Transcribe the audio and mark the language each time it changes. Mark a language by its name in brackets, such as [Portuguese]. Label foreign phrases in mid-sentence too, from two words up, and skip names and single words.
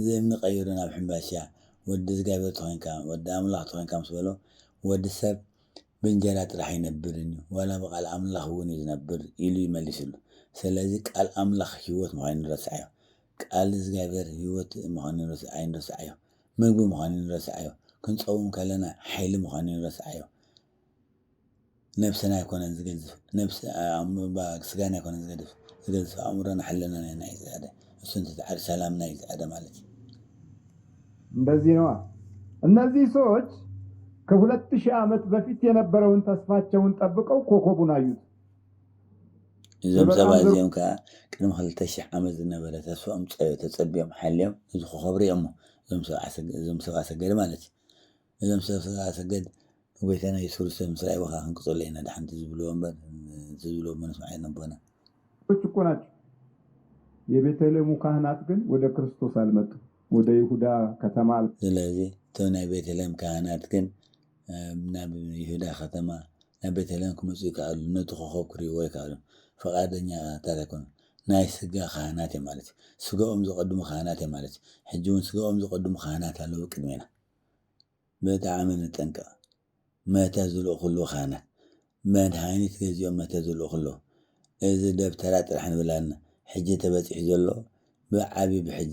[Tigrinya] እምኒ ቀይሩ ናብ ሕምባሻ ወዲ እግዚኣብሔር ተኮይንካ ወዲ ኣምላኽ ተኮይንካ ምስ በሎ ወዲ ሰብ ብእንጀራ ጥራሕ ኣይነብርን እዩ ዋላ ብቃል ኣምላኽ እውን እዩ ዝነብር ኢሉ ይመሊስሉ ስለዚ ቃል ኣምላኽ ሂወት ምዃኑ ንረስዓዮ ቃል እግዚኣብሔር ሂወት ምዃኑ ኣይንረስዓዮ ምግቢ ምዃኑ ንረስዓዮ ክንፀውም ከለና ሓይሊ ምዃኑ ንረስዓዮ ነብስና ኣይኮነን ዝገዝፍ ስጋና ኣይኮነን ዝገዝፍ ኣእምሮና ሓለና ናይ ዝዕደ እሱ እንትትዓድ ሰላምና ይዝዕደ ማለት እዩ። [Amharic] እንደዚህ ነዋ። እነዚህ ሰዎች ከ2000 ዓመት በፊት የነበረውን ተስፋቸውን ጠብቀው ኮከቡን አዩት። [Tigrinya] እዞም ሰባት እዚኦም ከዓ ቅድሚ 2000 ዓመት ዝነበረ ተስፋኦም ተፀቢኦም ሓልዮም እዚ ኮኸብ ሪኦም እዞም ሰብኣ ሰገድ ማለት እዩ። እዞም ሰብኣ ሰገድ ጎይታና ኢየሱስ ክርስቶስ ምስ ረኣይዎ ከዓ ክንቅፅሎ ኢና ድሓንቲ ዝብልዎ እምበር ዝብልዎ መስማዕ የነበና [Amharic] እኮ ናቸው። የቤተልሔሙ ካህናት ግን ወደ ክርስቶስ አልመጡም፣ ወደ ይሁዳ ከተማ። [Tigrinya] ስለዚህ እቶም ናይ ቤተልሔም ካህናት ግን ናብ ይሁዳ ከተማ ናብ ቤተልሔም ክመፁ ይከኣሉ ነቲ ኮኸብ ክሪእዎ ይከኣሉ ፈቃደኛታት ኣይኮኑ ናይ ስጋ ካህናት እዮም ማለት እዩ። ስጋኦም ዝቀድሙ ካህናት እዮም ማለት እዩ። ሕጂ እውን ስጋኦም ዝቀድሙ ካህናት ኣለዉ ቅድሜና ብጣዕሚ ንጠንቀቕ። መተት ዝልኡ ከለዉ ካህናት መድሃኒት ገዚኦም መተት ዝልኡ ከለዉ እዚ ደብተራ ጥራሕ ንብላልና ሕጂ ተበፂሑ ዘሎ ብዓብዪ ብሕጂ